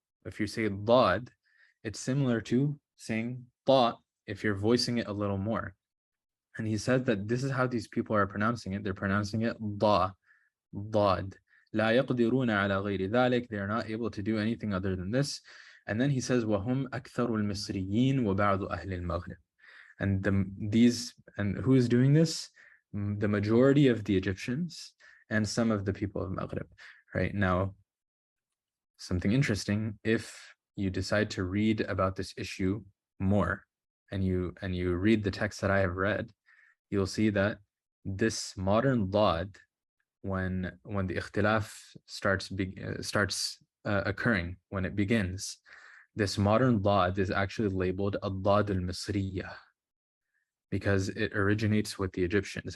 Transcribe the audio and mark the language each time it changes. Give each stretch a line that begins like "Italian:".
English: If you say dad, it's similar to saying ta if you're voicing it a little more. And he said that this is how these people are pronouncing it. They're pronouncing it da, dad.
Arabic: لا يقدرون على غير ذلك.
English: They are not able to do anything other than this. And then he says
Arabic: وهم أكثر المصريين وبعض أهل المغرب.
English: And who is doing this? The majority of the Egyptians and some of the people of Maghrib. Right now, something interesting. If you decide to read about this issue more, and you read the text that I have read, you'll see that this modern dad, when the ikhtilaf starts occurring, when it begins, this modern dad is actually labeled ad-dad al-misriya, because it originates with the Egyptians.